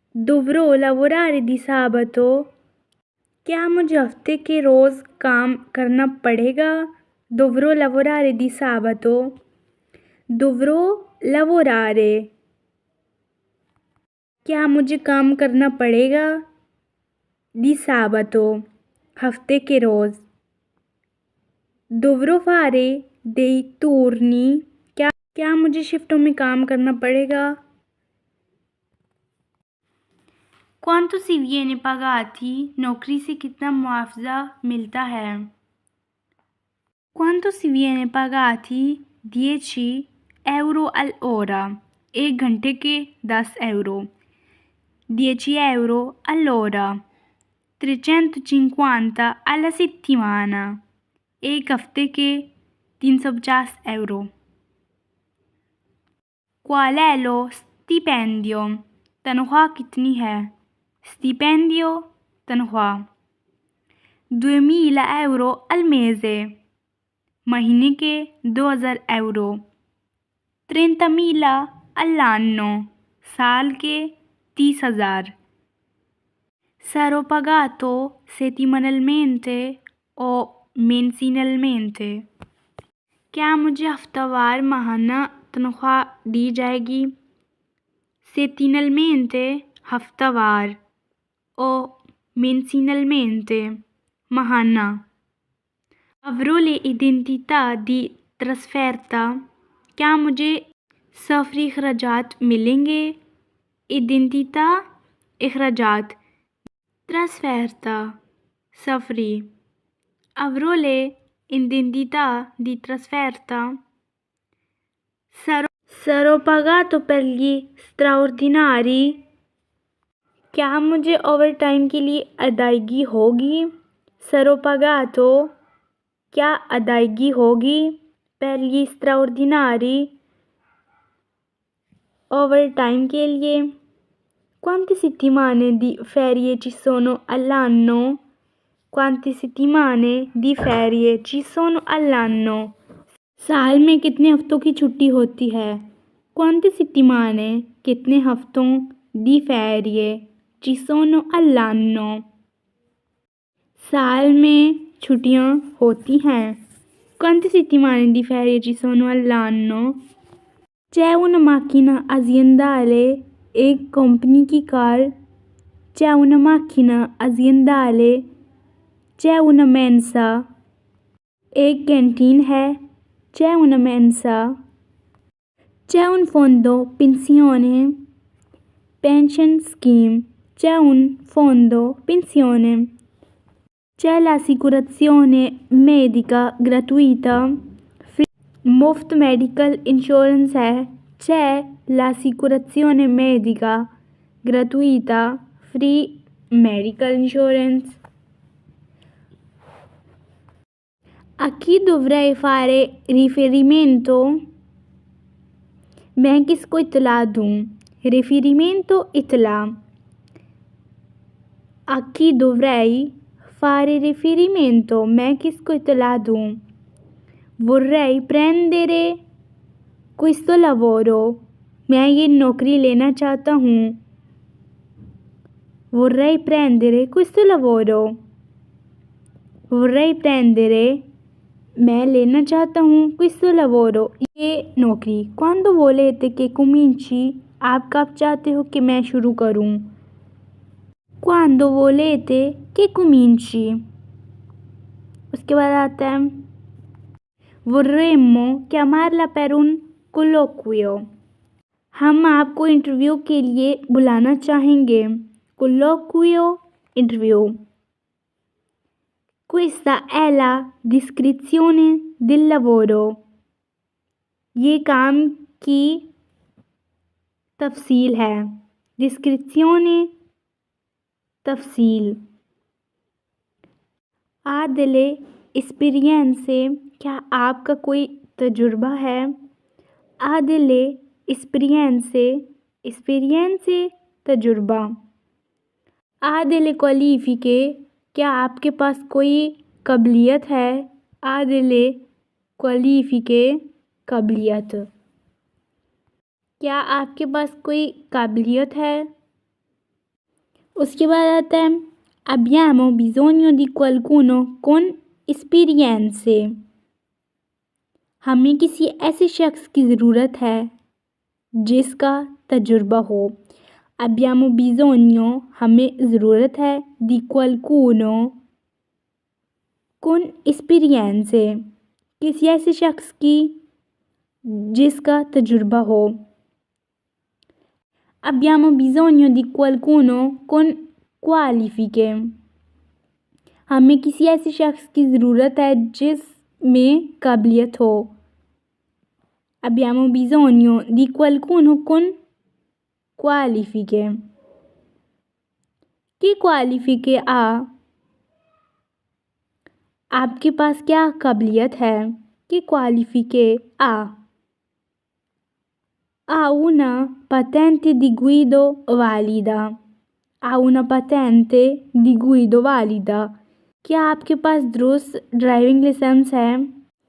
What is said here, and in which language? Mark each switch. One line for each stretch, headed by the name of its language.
Italian: dovrò lavorare di sabato
Hindi: क्या मुझे हफ्ते के रोज़ काम करना पड़ेगा।
Italian: dovrò lavorare di sabato dovrò lavorare
Hindi: क्या मुझे काम करना पड़ेगा
Italian: di sabato
Hindi: हफ्ते के रोज़।
Italian: dovrò fare dei turni
Hindi: क्या मुझे शिफ्टों में काम करना पड़ेगा।
Italian: quanto si viene pagati
Hindi: नौकरी से कितना मुआवजा मिलता है।
Italian: quanto si viene pagati 10 euro all'ora
Hindi: एक घंटे के
Italian: 10 euro। 10 euro all'ora 350 alla settimana
Hindi: एक हफ्ते के
Italian: 350 euro। qual è lo stipendio
Hindi: तनख्वाह कितनी है।
Italian: stipendio
Hindi: तनख्वाह।
Italian: 2000 euro al mese
Hindi: महीने के
Italian: 2000 euro।
Hindi: 30.000
Italian: all'anno
Hindi: साल के 30,000।
Italian: sarò pagato settimanalmente o mensilmente
Hindi: क्या मुझे हफ्तावार माहाना तनख्वाह दी जाएगी।
Italian: settimanalmente
Hindi: हफ्तावार
Italian: o mensilmente
Hindi: माहाना।
Italian: avrò le identità di trasferta
Hindi: क्या मुझे सफरी अखराजात मिलेंगे।
Italian: identità
Hindi: अखराजात
Italian: trasferta
Hindi: सफरी।
Italian: avrò le identità di trasferta sarò pagato per gli straordinari
Hindi: क्या मुझे ओवर टाइम के लिए अदायगी होगी।
Italian: sarò pagato
Hindi: क्या अदायगी होगी
Italian: per gli straordinari
Hindi: over time के लिए।
Italian: quante settimane di ferie ci sono all'anno Quante settimane di ferie ci sono all'anno?
Hindi: साल में कितने हफ्तों की छुट्टी होती है?
Italian: Quante settimane
Hindi: कितने हफ्तों
Italian: di ferie ci sono all'anno?
Hindi: साल में छुट्टियां होती हैं।
Italian: Quante settimane di ferie ci sono all'anno? C'è una macchina aziendale,
Hindi: एक कंपनी की car.
Italian: C'è una macchina aziendale, c'è una mensa,
Hindi: एक कैंटीन है।
Italian: C'è una mensa, c'è un fondo pensione, pension scheme, c'è un fondo pensione, c'è l'assicurazione medica gratuita,
Hindi: मुफ्त medical insurance है।
Italian: c'è l'assicurazione medica gratuita,
English: free medical insurance.
Italian: A chi dovrei fare riferimento?
Hindi: मैं किसको इत्तला दूँ?
Italian: Riferimento
Hindi: इत्तला।
Italian: A chi dovrei fare riferimento?
Hindi: मैं किसको इत्तला दूँ?
Italian: Vorrei prendere questo lavoro,
Hindi: मैं ये नौकरी लेना चाहता हूँ।
Italian: Vorrei prendere questo lavoro, vorrei prendere,
Hindi: मैं लेना चाहता हूँ
Italian: questo lavoro,
Hindi: ये नौकरी।
Italian: Quando volete che cominci,
Hindi: आप कब चाहते हो कि मैं शुरू करूँ?
Italian: Quando volete che cominci,
Hindi: उसके बाद आता है
Italian: Vorremmo chiamarla per un colloquio,
Hindi: हम आपको इंटरव्यू के लिए बुलाना चाहेंगे।
Italian: Colloquio, interview. Questa è la descrizione del lavoro,
Hindi: ये काम की तफसील है।
Italian: Descrizione,
Hindi: तफसील।
Italian: Ha delle esperienze,
Hindi: क्या आपका कोई तजुर्बा है?
Italian: Ha delle esperienze, esperienze,
Hindi: तजुर्बा।
Italian: Ha delle qualifiche,
Hindi: क्या आपके पास कोई काबिलियत है?
Italian: Ha delle qualifiche,
Hindi: काबिलियत। क्या आपके पास कोई काबिलियत है? उसके बाद आता है
Italian: Abbiamo bisogno di qualcuno con esperienze,
Hindi: हमें किसी ऐसे शख्स की ज़रूरत है जिसका तजुर्बा हो।
Italian: Abbiamo bisogno,
Hindi: हमें ज़रूरत है,
Italian: di qualcuno con esperienze,
Hindi: किसी ऐसे शख्स की जिसका तजुर्बा हो।
Italian: Abbiamo bisogno di qualcuno con qualifiche,
Hindi: हमें किसी ऐसे शख्स की ज़रूरत है जिसमें काबिलियत हो।
Italian: Abbiamo bisogno di qualcuno con qualifiche, की qualifiche ha,
Hindi: आपके पास क्या काबिलियत है?
Italian: की qualifiche ha, ha una patente di guida valida, ha una patente di guida valida,
Hindi: क्या आपके पास दुरुस्त ड्राइविंग लाइसेंस है?